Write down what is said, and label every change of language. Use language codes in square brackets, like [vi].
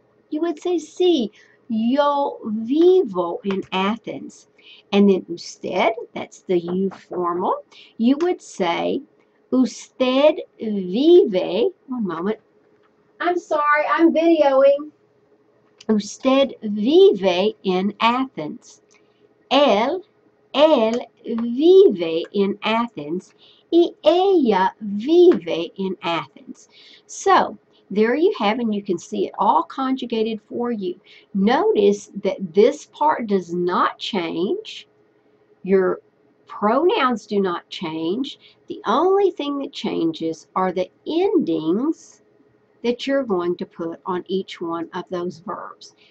[en] You would say, [es] sí, yo vivo [en] in Athens. And then usted, that's the you formal, you would say, [es] usted vive, [en] one moment, I'm sorry, I'm videoing. [es] Usted vive in Athens. Él vive in Athens y ella vive in Athens. [en] So, there you have, and you can see it all conjugated for you. Notice that this part does not change. Your pronouns do not change. The only thing that changes are the endings that you're going to put on each one of those verbs.